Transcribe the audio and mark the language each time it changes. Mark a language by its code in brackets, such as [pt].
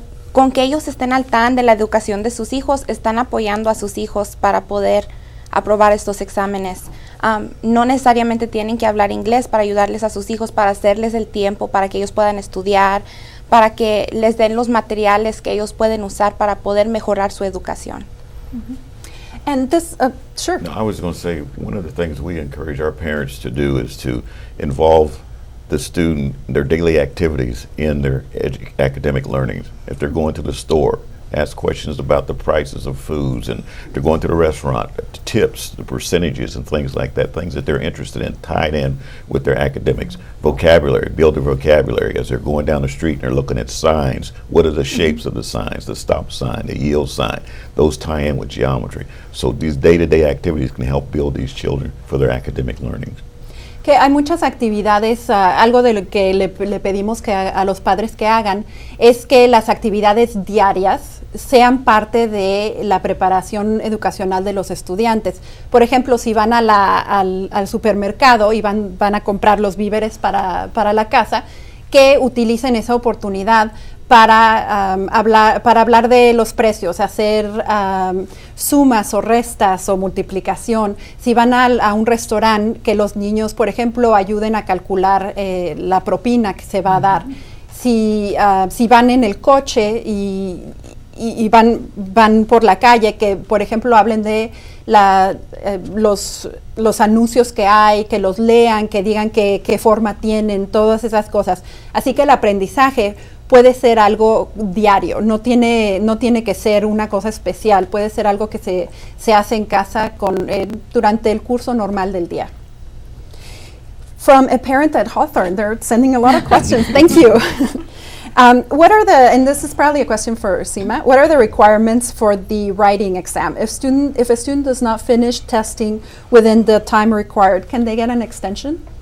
[es] Con que ellos estén al tanto de la educación de sus hijos, están apoyando a sus hijos para poder aprobar estos exámenes. No necesariamente tienen que hablar inglés para ayudarles a sus hijos, para hacerles el tiempo, para que ellos puedan estudiar, para que les den los materiales que ellos pueden usar para poder mejorar su educación. [en] And this, sure. No, I was going to say, one of the things we encourage our parents to do is to involve the student, their daily activities in their academic learning. If they're going to the store, ask questions about the prices of foods, and they're going to the restaurant, the tips, the percentages and things like that, things that they're interested in, tied in with their academics. Vocabulary, build their vocabulary as they're going down the street and they're looking at signs. What are the shapes of the signs, the stop sign, the yield sign? Those tie in with geometry. So these day-to-day activities can help build these children for their academic learning. [es] Que hay muchas actividades, algo de lo que le pedimos que a los padres que hagan es que las actividades diarias sean parte de la preparación educacional de los estudiantes. Por ejemplo, si van al supermercado y van a comprar los víveres para la casa, que utilicen esa oportunidad para hablar de los precios, hacer sumas o restas o multiplicación. Si van a un restaurante, que los niños, por ejemplo, ayuden a calcular la propina que se va a dar. Si van en el coche y van por la calle, que por ejemplo hablen de los anuncios que hay, que los lean, que digan qué forma tienen, todas esas cosas. Así que el aprendizaje puede ser algo diario, no tiene que ser una cosa especial, puede ser algo que se hace en casa durante el curso normal del día. [en] From a parent at Hawthorne, they're sending a lot of questions. Thank you. What are and this is probably a question for Seema, what are the requirements for the writing exam? If a student does not finish testing within the time required, can they get an extension?